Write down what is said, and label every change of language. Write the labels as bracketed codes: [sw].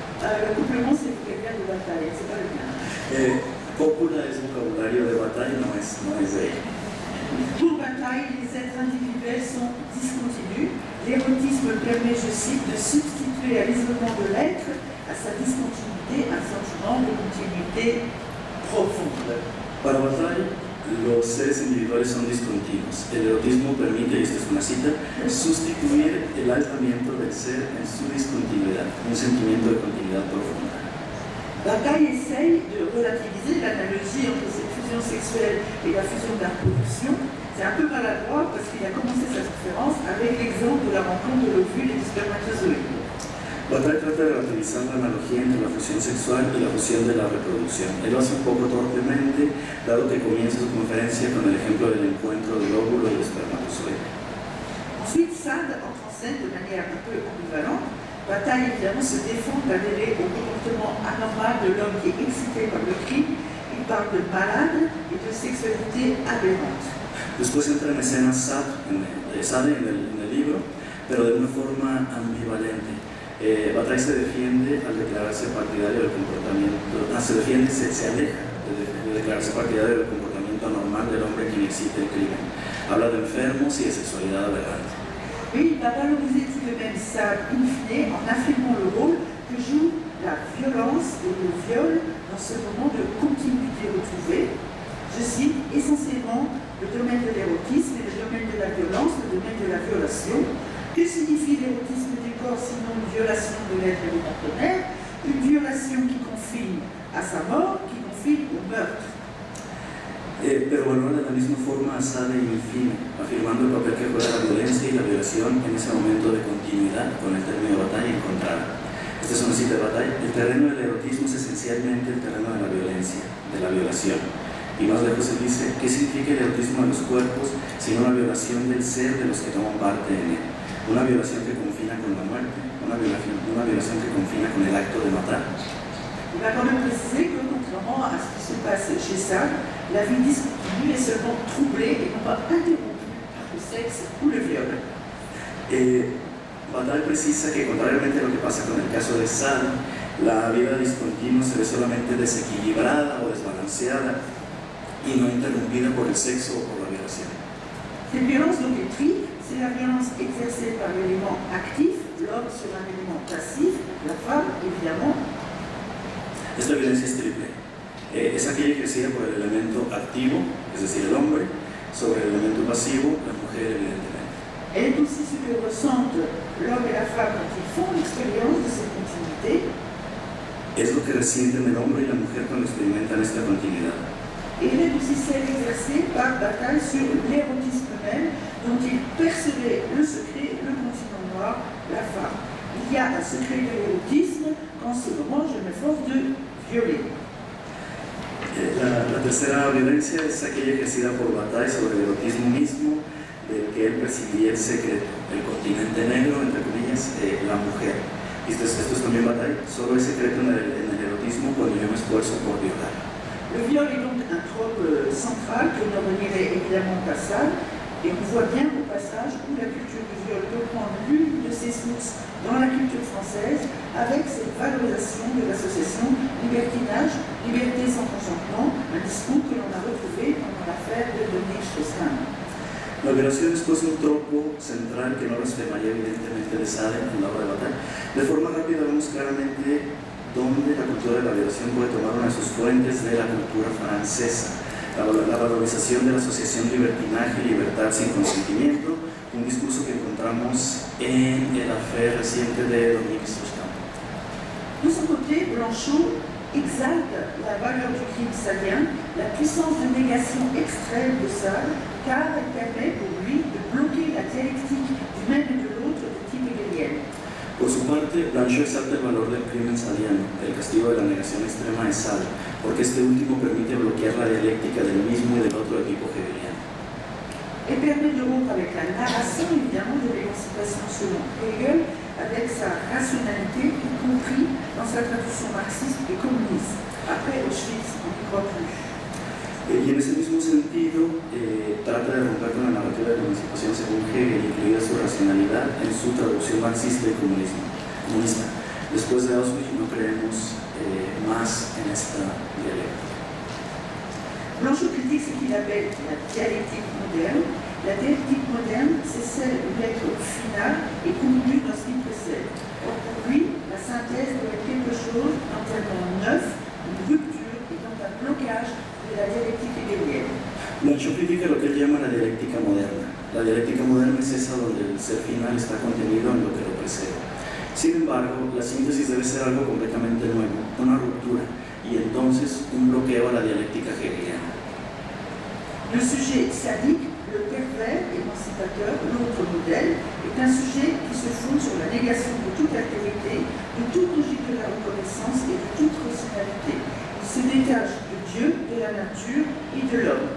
[fr] L'accouplement, c'est le vocabulaire de Bataille, c'est pas le mien. [es] Cópula es vocabulario de Bataille, no es de ella. [fr] Pour Bataille, les êtres individuels sont discontinus. L'érotisme permet, je cite, de substituer à l'isolement de l'être, à sa discontinuité, un sentiment de continuité profonde. [es] Para Bataille, los seres individuales son discontinuos. El erotismo permite, y esta es una cita, sustituir el aislamiento del ser en su discontinuidad, un sentimiento de continuidad profunda. [fr] Bataille essaye de relativiser l'analogie entre cette fusion sexuelle et la fusion de la reproduction. C'est un peu maladroit parce qu'il a commencé sa conférence avec l'exemple de la rencontre de l'ovule et du spermatozoïde. [es] Bataille trata de relativizar la analogía entre la fusión sexual y la fusión de la reproducción. Él lo hace un poco torpemente, dado que comienza su conferencia con el ejemplo del encuentro del óvulo y del espermatozoide. [fr] Ensuite, Sade entre en scène de manière un peu ambivalente. Bataille, évidemment, se défend d'adhérer au comportement anormal de l'homme qui est excité par le cri. Il parle de malade et de sexualité aberrante. [es] Después entra en escena Sade en el libro, pero de una forma ambivalente. Bataille se defiende al declararse partidario del comportamiento, se aleja de declararse partidario del comportamiento anormal del hombre quien excita el crimen. Habla de enfermos y de sexualidad aberrante. [fr] Et il va valoriser tout de même Sade in fine en affirmant le rôle que joue la violence et le viol dans ce moment de continuité retrouvée. Je je cite, essentiellement le domaine de l'érotisme et le domaine de la violence, le domaine de la violation. Que signifie l'érotisme du corps sinon une violation de l'être et du partenaire, une violation qui confine à sa mort, qui confine au meurtre? [es] Pero valora de la misma forma a Sade y Infine, afirmando el papel que juega la violencia y la violación en ese momento de continuidad con el término de batalla encontrada. Esta es una cita de batalla. El terreno del erotismo es esencialmente el terreno de la violencia, de la violación. Y más lejos se dice, ¿qué significa el erotismo de los cuerpos sino una violación del ser de los que toman parte en él? Una violación que confina con la muerte, una violación que confina con el acto de matar. [fr] Il va quand même préciser que, contrairement à ce qui se passe chez Sade, la vie discontinue est seulement troublée et non pas interrompue par le sexe ou le viol. [es] Bataille precisa que, contrariamente a lo que pasa con el caso de Sade, la vida discontinua se ve solamente desequilibrada o desbalanceada y no interrumpida por el sexo o por la violación. [fr] Cette violence donc est triple, c'est la violence exercée par l'élément actif, l'homme sur un élément passif, la femme évidemment. [es] Esta violencia es triple. Es aquella ejercida por el elemento activo, es decir, el hombre, sobre el elemento pasivo, la mujer, evidentemente. [fr] Elle est aussi ce que ressentent l'homme et la femme quand ils font l'expérience de cette continuité. [es] Es lo que resienten el hombre y la mujer cuando experimentan esta continuidad. [fr] Et elle est aussi celle exercée par Bataille sur l'érotisme même, dont il percevait le secret, le continent noir, la femme. Il y a un secret de l'érotisme qu'en ce moment je m'efforce de violer. [es] La tercera violencia es aquella ejercida por Bataille sobre el erotismo mismo, del que él percibía el secreto, el continente negro, entre comillas, la mujer. Y esto es también Bataille, solo es secreto en el erotismo cuando yo me esfuerzo por violar. [fr] Le viol est donc un trope central que ne renierait évidemment pas Sade, et on voit bien au passage où la culture du viol reprend l'une de ses sources dans la culture française avec cette valorisation de l'association libertinage, liberté sans consentement, un discours que l'on a retrouvé pendant l'affaire de Dominique Strauss-Kahn. [es] La violación es pues un tropo central que no blasfemaría evidentemente de Sade en la obra de Bataille. De forma rápida vemos claramente dónde la cultura de la violación puede tomar una de sus fuentes de la cultura francesa. La valorización de la asociación libertinaje y libertad sin consentimiento, un discurso que encontramos en el affaire reciente de Dominique Strauss-Kahn. [fr] De son côté, Blanchot exalte la valeur du crime sadien, la puissance de négation extrême de Sade, car elle permet pour lui de bloquer la dialectique du même et de l'autre de type hegelienne. [es] Por su parte, Blanchot exalta el valor del crimen sadiano, el castigo de la negación extrema de Sade, porque este último permite bloquear la dialéctica del mismo y del otro de tipo hegeliano. [fr] Et permet de rompre avec la narration, évidemment, de l'émancipation selon Hegel, avec sa rationalité, y compris dans sa traduction marxiste et communiste. Après Auschwitz, on n'y croit plus. [es] Y en ese mismo sentido, trata de romper con la narrativa de la emancipación según Hegel, incluida su racionalidad en su traducción marxista y comunista. Después de Auschwitz no creemos más en esta dialéctica. [fr] Blanchot critique ce qu'il appelle la dialectique moderne. La dialectique moderne, c'est celle où l'être final est contenu dans ce qui précède. Or, pour lui, la synthèse doit être quelque chose d'entièrement neuf, une rupture et donc un blocage de la dialectique hegelienne. [es] Blanchot critica lo que él llama la dialéctica moderna. La dialéctica moderna es esa donde el ser final está contenido en lo que lo precede. Sin embargo, la síntesis debe ser algo completamente nuevo, una ruptura, y entonces un bloqueo a la dialéctica hegeliana. [fr] Le sujet sadique, le pervers émancipateur, l'autre modèle, est un sujet qui se fonde sur la négation de toute altérité, de toute logique de la reconnaissance et de toute rationalité. Il se détache de Dieu, de la nature et de l'homme.